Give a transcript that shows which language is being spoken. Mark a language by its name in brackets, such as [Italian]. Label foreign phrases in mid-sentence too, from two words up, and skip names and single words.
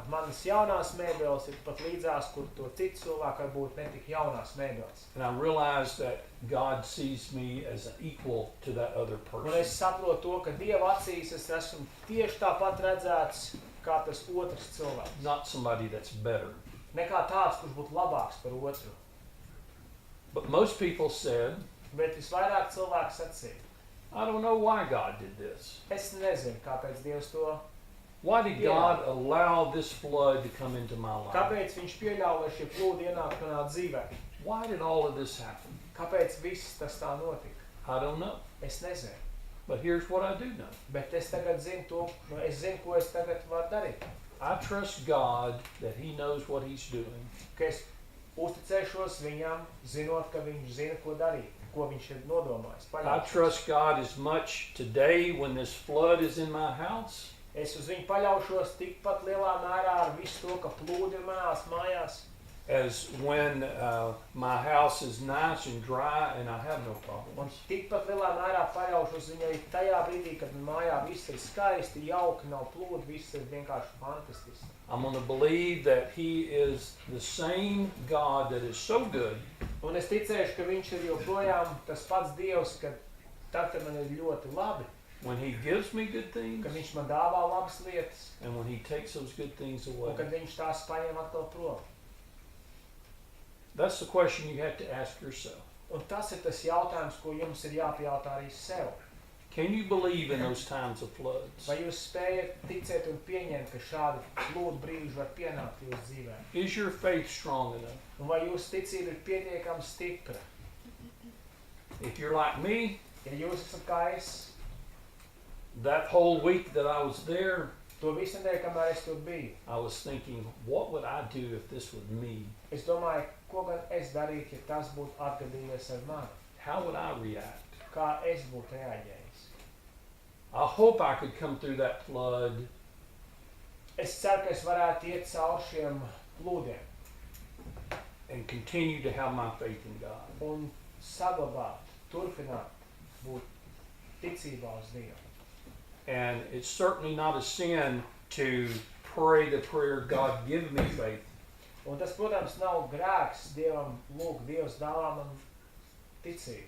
[Latvian] Manas jaunās mēbeles ir pat līdzās, kur to cits cilvēki varbūt netik jaunās mēbeles. [English] And I realize that God sees me as an equal to that other [Latvian] Un es [English] person. [Latvian] saprotu to, ka Dieva acīs es esmu tieši tāpat redzēts kā tas otrs cilvēks. [English] Not somebody that's better. [Latvian] Nekā tāds, kurš būtu labāks par otru. [English] But most people said, [Latvian] Bet visvairāk cilvēki sacīja. [English] I don't know why God did this. [Latvian] Es nezinu, kāpēc Dievs to, [English] Why did God allow this flood to come into my life? [Latvian] kāpēc viņš pieļauj, lai šie plūdi ienāktu manā dzīvē. [English] Why did all of this happen? [Latvian] Kāpēc viss tas tā notika? [English] I don't know. [Latvian] Es nezinu. [English] But here's what I do know. [Latvian] Bet es tagad zinu to, es zinu, ko es tagad varu darīt. [English] I trust God that He knows what He's doing. [Latvian] Ka es uzticēšos viņam, zinot, ka viņš zina, ko darīt, ko viņš ir nodomājis. [English] I [Latvian] Paļaušos. [English] trust God as much today when this flood is in my house [Latvian] Es uz viņu paļaušos tikpat lielā mērā ar visu to, ka plūdi ir manās mājās, [English] as when my house is nice and dry and I have no [Latvian] un [English] problems. [Latvian] tikpat lielā mērā paļaušos viņai tajā brīdī, kad mājā viss ir skaisti, jauki, nav plūdi, viss ir vienkārši fantastiski. [English] I'm going to believe that He is the same God that is so good [Latvian] Un es ticēšu, ka viņš ir joprojām tas pats Dievs, ka tad, kad man ir ļoti labi, [English] when He gives me good things [Latvian] ka viņš man dāvā labas lietas, [English] and when He takes those good things [Latvian] un [English] away. [Latvian] kad viņš tās paņem atkal prom. [English] That's the question you have to ask yourself. [Latvian] Un tas ir tas jautājums, ko jums ir jāpajautā arī sev. [English] Can you believe in those times of floods? [Latvian] Vai jūs spējat ticēt un pieņemt, ka šādi plūdu brīži var pienākt jūsu dzīvē? [English] Is your faith strong enough? [Latvian] Un vai jūsu ticība ir pietiekami stipra? [English] If you're like me, [Latvian] Ja jūs esat kā es, [English] that whole week that I was there, [Latvian] to visu nedēļu, kamēr es tur biju, [English] I was thinking, what would I do if this was me? [Latvian] es domāju, ko gan es darītu, ja tas būtu atgadījies ar mani? [English] How would I react? [Latvian] Kā es būtu reaģējis? [English] I hope I could come through that flood [Latvian] Es ceru, ka es varētu iet cauri šiem plūdiem [English] and continue to have my faith in God. [Latvian] un saglabāt, turpināt būt ticībā uz Dievu. [English] And it's certainly not a sin to pray the prayer, God give me faith. [Latvian] Un tas, protams, nav grēks Dievam lūgt, Dievs dāvā man ticību.